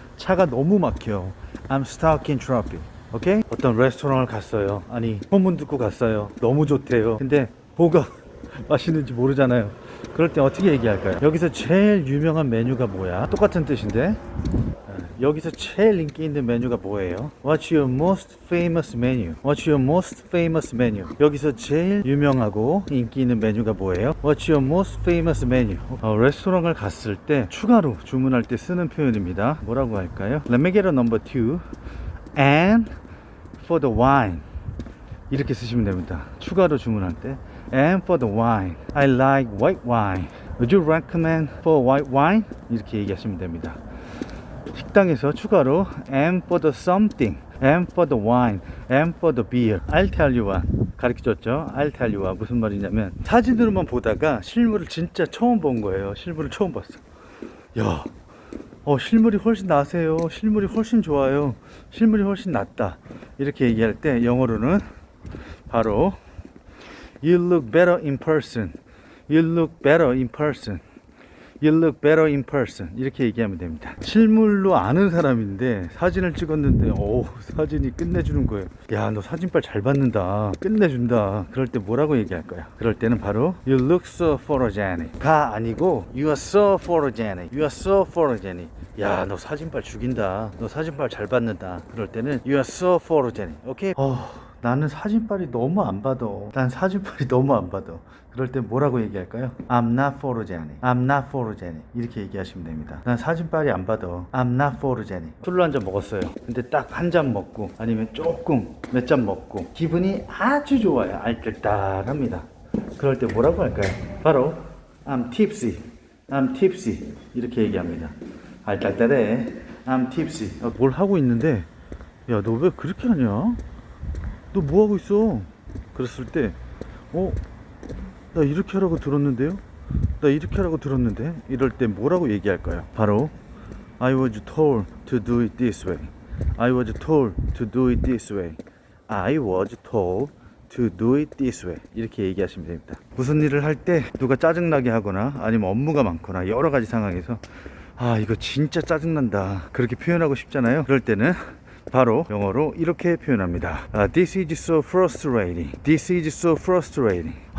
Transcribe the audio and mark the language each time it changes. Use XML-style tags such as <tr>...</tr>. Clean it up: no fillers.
<ko>차가 너무 막혀.</ko> <en>I'm stuck in traffic. 오케이?</en> <ko>어떤 레스토랑을 갔어요. 아니, 소문 듣고 갔어요. 너무 좋대요. 근데 뭐가 맛있는지 모르잖아요. 그럴 때 어떻게 얘기할까요? 여기서 제일 유명한 메뉴가 뭐야? 똑같은 뜻인데 여기서 제일 인기 있는 메뉴가 뭐예요?</ko> <en>What's your most famous menu? What's your most famous menu?</en> <ko>여기서 제일 유명하고 인기 있는 메뉴가 뭐예요?</ko> <en>What's your most famous menu?</en> <ko>레스토랑을 갔을 때 추가로 주문할 때 쓰는 표현입니다. 뭐라고 할까요?</ko> <en>Let me get a number 2 and for the wine.</en> <ko>이렇게 쓰시면 됩니다. 추가로 주문할 때</ko> <en>and for the wine. I like white wine. Would you recommend for white wine?</en> <ko>이렇게 얘기하시면 됩니다. 식당에서 추가로</ko> <en>and for the something, and for the wine, and for the beer. I'll tell you what.</en> <ko>가르쳐줬죠?</ko> <en>I'll tell you what.</en> <ko>무슨 말이냐면 사진으로만 보다가 실물을 진짜 처음 본 거예요. 실물을 처음 봤어. 야, 실물이 훨씬 나세요. 실물이 훨씬 좋아요. 실물이 훨씬 낫다. 이렇게 얘기할 때 영어로는 바로</ko> <en>You look better in person. You look better in person. You look better in person.</en> <ko>이렇게 얘기하면 됩니다. 실물로 아는 사람인데 사진을 찍었는데 사진이 끝내주는 거예요. 야, 너 사진빨 잘 받는다. 끝내준다. 그럴 때 뭐라고 얘기할까요? 그럴 때는 바로</ko> <en>You look so photogenic.</en> <ko>가 아니고</ko> <en>You are so photogenic. You are so photogenic.</en> <ko>야, 너 사진빨 죽인다. 너 사진빨 잘 받는다. 그럴 때는</ko> <en>You are so photogenic.</en> <ko>오케이? 나는 사진빨이 너무 안 받아. 난 사진빨이 너무 안 받아. 그럴 때 뭐라고 얘기할까요?</ko> <en>I'm not photogenic. I'm not photogenic.</en> <ko>이렇게 얘기하시면 됩니다. 난 사진빨이 안 받아.</ko> <en>I'm not photogenic.</en> <ko>술로 한 잔 먹었어요. 근데 딱 한 잔 먹고 아니면 조금 몇 잔 먹고 기분이 아주 좋아요. 알뜰딱합니다. 그럴 때 뭐라고 할까요? 바로</ko> <en>I'm tipsy. I'm tipsy.</en> <ko>이렇게 얘기합니다. 알딸딸해.</ko> <en>I'm tipsy.</en> <ko>뭘 하고 있는데, 야, 너 왜 그렇게 하냐? 너 뭐 하고 있어? 그랬을 때, 나 이렇게 하라고 들었는데요? 나 이렇게 하라고 들었는데? 이럴 때 뭐라고 얘기할까요?</ko> <en>바로 I was told to do it this way. I was told to do it this way. I was told to do it this way.</en> <ko>이렇게 얘기하시면 됩니다. 무슨 일을 할 때 누가 짜증나게 하거나 아니면 업무가 많거나 여러 가지 상황에서 이거 진짜 짜증난다 그렇게 표현하고 싶잖아요. 그럴 때는 바로 영어로 이렇게 표현합니다.</ko> <en>This is so frustrating. This is so frustrating.</en>